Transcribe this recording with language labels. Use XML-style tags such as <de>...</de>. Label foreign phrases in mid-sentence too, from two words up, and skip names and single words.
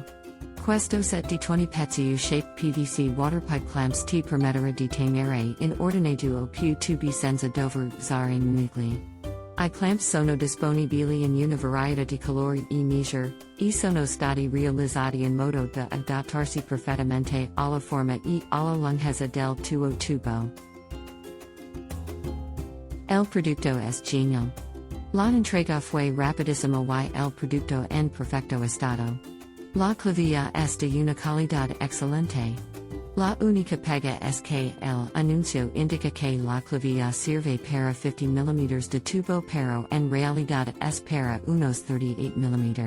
<it>Questo set di 20 pezzi</it> <en>U-shaped PVC waterpipe clamps</en> <it>ti permetterà di tenere in ordine du o più tubi senza dover usare manigli. I clamps sono disponibili in una varietà di colori e misure, e sono stati realizzati in modo da adattarsi perfettamente alla forma e alla lunghezza del tuo tubo.</it> <es>El producto es genial. La entrega fue rapidísima y el producto en perfecto estado. La clavija es de una calidad excelente. La única pega es que el anuncio indica que la clavija sirve para 50 mm de tubo pero en realidad es para unos 38 mm.</es>